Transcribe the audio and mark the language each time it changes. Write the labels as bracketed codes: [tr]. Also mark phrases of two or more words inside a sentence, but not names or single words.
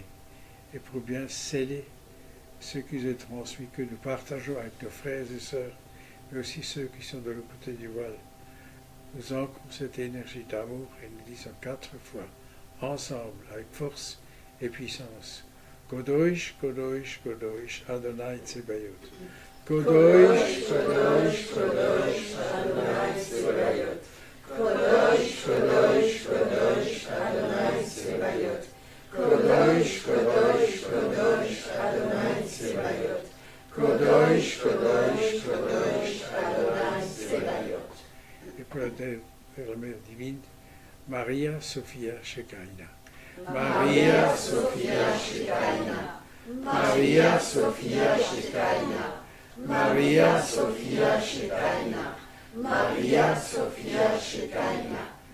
[fr] Et pour bien sceller ce qui vous est transmis, que nous partageons avec nos frères et sœurs, mais aussi ceux qui sont de l'autre côté du voile, nous ancrons cette énergie d'amour et nous disons 4 fois, ensemble, avec force et puissance. [he] קדוש, קדוש, קדוש, אדוני צבאות. קדוש, קדוש, קדוש, אדוני צבאות. קדוש, קדוש, קדוש, אדוני צבאות. קדוש, קדוש, קדוש, אדוני צבאות. קדוש, קדוש, קדוש, אדוני צבאות. [fr] Et pour la Mère divine, Maria Sophia Shekinah. Maria Sophia Shekinah. Maria Sophia Shekinah. Maria Sophia Shekinah. Maria Sophia Shekinah.